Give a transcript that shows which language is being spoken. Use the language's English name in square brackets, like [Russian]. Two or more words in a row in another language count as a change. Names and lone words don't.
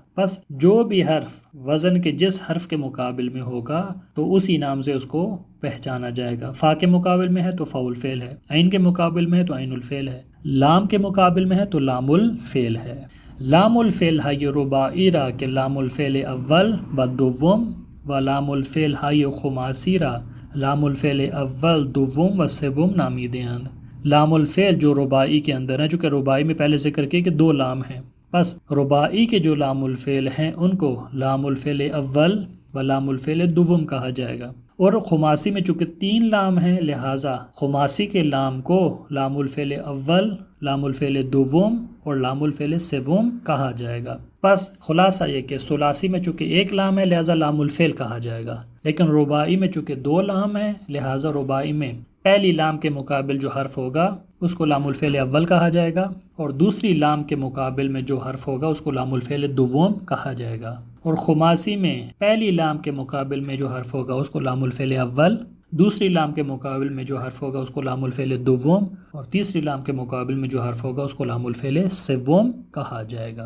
[Urdu] بس جو بھی حرف وزن کے جس حرف کے مقابل میں ہوگا تو اسی نام سے اس کو پہچانا جائے گا۔ فا کے مقابل میں ہے تو فاعل فعل ہے، عین کے مقابل میں ہے تو [Arabic] عین الفعل [Urdu] ہے، لام کے مقابل میں ہے تو [Arabic] لام الفعل [Urdu] ہے۔ [Arabic] لام الفعل [Persian] ہے یہ رباعی را کہ [Arabic] لام الفعل [Persian] اول و دوم، و [Arabic] لام الفعل [Persian] ہے یہ خماسی را [Arabic] لام الفعل [Persian] اول دوم و سوم نامیدین۔ [Arabic] لام الفعل [Urdu] جو رباعی کے اندر ہے، چونکہ رباعی میں پہلے ذکر کیا کہ دو لام ہیں، بس رباعی کے جو [Arabic] لام الفعل [Urdu] ہیں ان کو [Arabic] لام الفعل [Urdu] اول و [Arabic] لام الفعل [Urdu] دوم کہا جائے گا، اور خماسی میں چونکہ تین لام ہیں لہٰذا خماسی کے لام کو [Arabic] لام الفعل [Urdu] اول، [Arabic] لام الفعل [Urdu] دوم اور [Arabic] لام الفعل [Urdu] سوم کہا جائے گا۔ بس خلاصہ یہ کہ ثلاثی میں چونکہ ایک لام ہے لہٰذا [Arabic] لام الفعل [Urdu] کہا جائے گا، لیکن رباعی میں چونکہ دو لام ہیں لہٰذا رباعی میں پہلی لام کے مقابل جو حرف ہوگا اس کو [Arabic] لام الفعل [Urdu] اول کہا جائے گا، اور دوسری لام کے مقابل میں جو حرف ہوگا اس کو [Arabic] لام الفعل [Urdu] دوم کہا جائے گا، اور خماسی میں پہلی لام کے مقابل میں جو حرف ہوگا اس کو [Arabic] لام الفعل [Urdu] اول، دوسری لام کے مقابل میں جو حرف ہوگا اس کو [Arabic] لام الفعل [Urdu] دوم، اور تیسری لام کے مقابل میں جو حرف ہوگا اس کو [Arabic] لام الفعل [Urdu] سوم کہا جائے گا۔